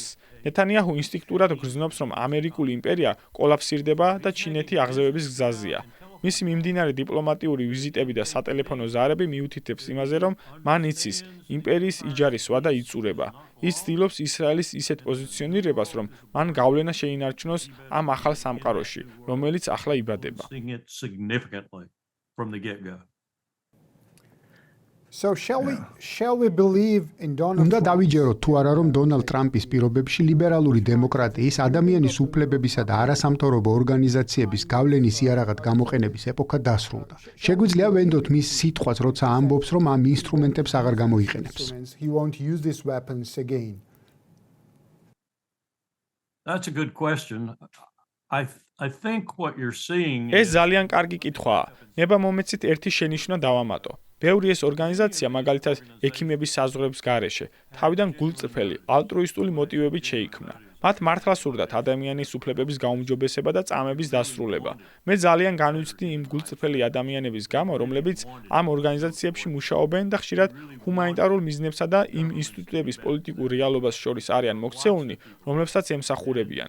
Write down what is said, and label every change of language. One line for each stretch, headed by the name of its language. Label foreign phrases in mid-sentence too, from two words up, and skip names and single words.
Georgian: ნეთანიაჰუ ინსტინქტურად გრძნობს, რომ ამერიკული იმპერია კოლაფსირდება და ჩინეთი აღზევების გზაზეა. მისი მიმდინარე დიპლომატიური ვიზიტები და სატელეფონო ზარები მიუთითებს იმაზე, რომ მან იცის იმპერიის იჯარისვა და იწურება. ის ცდილობს ისრაელის ისეთ პოზიციონირებას, რომ მან გავლენა შეინარჩუნოს ამ ახალ სამყაროში, რომელიც ახლა იბადება.
English: From the get-go. So shall we believe in Donald უნდა Trump?
Georgian: დავიჯეროთ თუ არა, რომ დონალდ ტრამპის პირობებში ლიბერალური დემოკრატიის, ადამიანის უფლებებისა და არასამთავრობო ორგანიზაციების გავლენის იარაღად გამოყენების ეპოქა დასრულდა. შეგვიძლია ვენდოთ მის სიტყვას, როცა ამბობს, რომ ამ ინსტრუმენტებს აღარ გამოიყენებს.
English: He won't use these weapons again. That's a good question. I think what you're seeing
Georgian: ეს ძალიან კარგი კითხვაა. ნება მომეცით ერთი შენიშვნა დავამატო. ბევრი ეს ორგანიზაცია, მაგალითად, ექიმების საზღვრების გარეშე, თავიდან გულწრფელი, ალტრუისტული მოტივებით შეიქმნა. მათ მართლა სურდათ ადამიანის უფლებების გაუმჯობესება და წამების დასრულება. მე ძალიან განვიცდი იმ გულწრფელი ადამიანების გამო, რომლებიც ამ ორგანიზაციებში მუშაობენ და ხშირად ჰუმანიტარულ მიზნებსა და იმ ინსტიტუტების პოლიტიკურ რეალობას შორის არიან მოქცეულნი, რომლებსაც ემსახურებიან.